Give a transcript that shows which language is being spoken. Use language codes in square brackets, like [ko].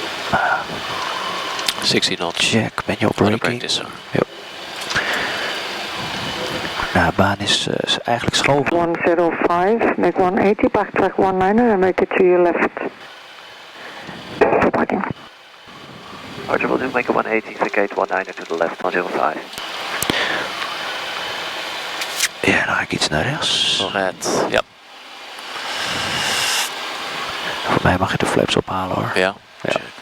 [en] Ah. 16 knots. Check, manual For the braking. practice, sir. [nl] Nou, de baan is eigenlijk schoon. [en] 105, make 180, backtrack 19 and make it to your left. Departing. Roger, we'll do make a 180, vacate 19 to the left, 105. [nl] Ja, dan ga ik iets naar rechts. Nog het. Ja. Voor mij mag je de flaps ophalen hoor. Ja. Ja. [en] Check.